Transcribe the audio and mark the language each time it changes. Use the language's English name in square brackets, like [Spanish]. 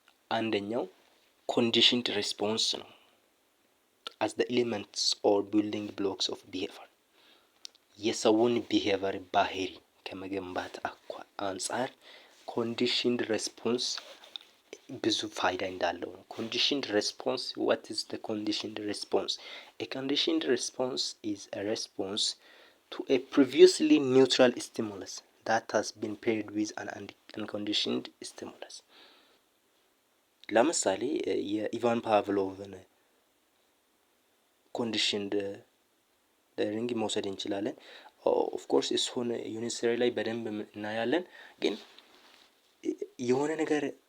[Amharic] አንደኛው ኮንዲሽንድ ሪስፖንስ ነው። [English] as the elements or building blocks of behavior [Amharic] የሰውን ቢሄቪየር ባህሪ ከመገንባት አንፃር ኮንዲሽንድ ሪስፖንስ ብዙ ፋይዳ እንዳለው ነው። [English] conditioned response, what is the conditioned response? A conditioned response is a response to a previously neutral stimulus that has been paired with an unconditioned stimulus. [Amharic] ለምሳሌ የኢቫን ፓቭሎቭን ኮንዲሽንድ ለርኒንግ መውሰድ እንችላለን። ኦፍ ኮርስ እሱን ዩኒቨርሲቲ ላይ በደንብ እናያለን። ግን የሆነ ነገር